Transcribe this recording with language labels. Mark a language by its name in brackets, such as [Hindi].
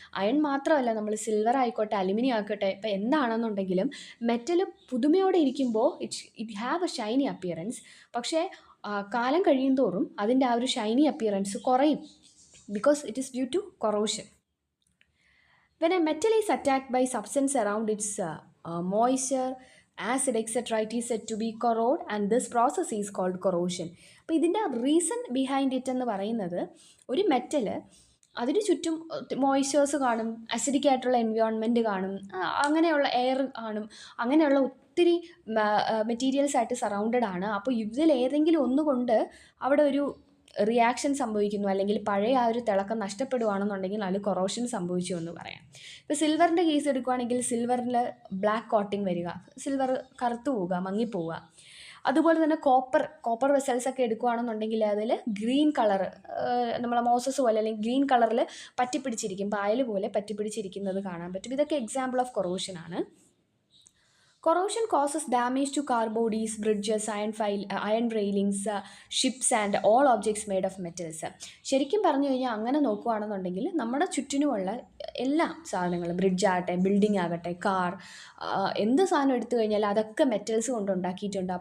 [Malayalam] Iron മാത്രമല്ല, നമ്മൾ silver ആയിക്കോട്ടെ അലുമിനിയം ആയിക്കോട്ടെ, ഇപ്പം എന്താണെന്നുണ്ടെങ്കിലും മെറ്റൽ പുതുമയോടെ ഇരിക്കുമ്പോൾ [English] It have a shiny appearance. [Malayalam] പക്ഷേ കാലം കഴിയും തോറും അതിൻ്റെ ആ ഒരു ഷൈനി അപ്പിയറൻസ് കുറയും, [English] because it is due to corrosion. When a metal is attacked by substance around its moisture, acid, etc., it is said to be corrode, and this process is called corrosion. [Malayalam] അപ്പോൾ ഇതിൻ്റെ [English] reason behind it [Malayalam] എന്ന് പറയുന്നത്, ഒരു metal അതിന് ചുറ്റും മോയ്സ്ചേഴ്സ് കാണും, acidic ആയിട്ടുള്ള environment കാണും, അങ്ങനെയുള്ള എയർ കാണും, അങ്ങനെയുള്ള ഒത്തിരി മെറ്റീരിയൽസ് ആയിട്ട് സറൗണ്ടഡ് ആണ്. അപ്പോൾ ഇതിൽ ഏതെങ്കിലും ഒന്നുകൊണ്ട് അവിടെ ഒരു റിയാക്ഷൻ സംഭവിക്കുന്നു, അല്ലെങ്കിൽ പഴയ ആ ഒരു തിളക്കം നഷ്ടപ്പെടുകയാണെന്നുണ്ടെങ്കിൽ അതിൽ കൊറോഷൻ സംഭവിച്ചു എന്ന് പറയാം. ഇപ്പോൾ സിൽവറിൻ്റെ കേസ് എടുക്കുകയാണെങ്കിൽ സിൽവറിൽ ബ്ലാക്ക് കോട്ടിങ് വരിക, സിൽവർ കറുത്തു പോവുക, മങ്ങിപ്പോവുക. അതുപോലെ തന്നെ കോപ്പർ വെസൽസ് ഒക്കെ എടുക്കുകയാണെന്നുണ്ടെങ്കിൽ അതിൽ ഗ്രീൻ കളർ, നമ്മളെ മോസസ് പോലെ അല്ലെങ്കിൽ ഗ്രീൻ കളറിൽ പറ്റിപ്പിടിച്ചിരിക്കും, പായൽ പോലെ പറ്റിപ്പിടിച്ചിരിക്കുന്നത് കാണാൻ പറ്റും. ഇതൊക്കെ [English] example of [Malayalam] കൊറോഷനാണ്. [English] Corrosion causes damage to car bodies, bridges, iron railings, ships and all objects made of metals. [Malayalam] ശരിക്കും പറഞ്ഞു കഴിഞ്ഞാൽ അങ്ങനെ നോക്കുകയാണെന്നുണ്ടെങ്കിൽ നമ്മുടെ ചുറ്റിനുമുള്ള എല്ലാ സാധനങ്ങളും, ബ്രിഡ്ജ് ആകട്ടെ, ബിൽഡിംഗ് ആകട്ടെ, കാർ, എന്ത് സാധനം എടുത്തു കഴിഞ്ഞാൽ അതൊക്കെ മെറ്റൽസ് കൊണ്ട് ഉണ്ടാക്കിയിട്ടുണ്ട്.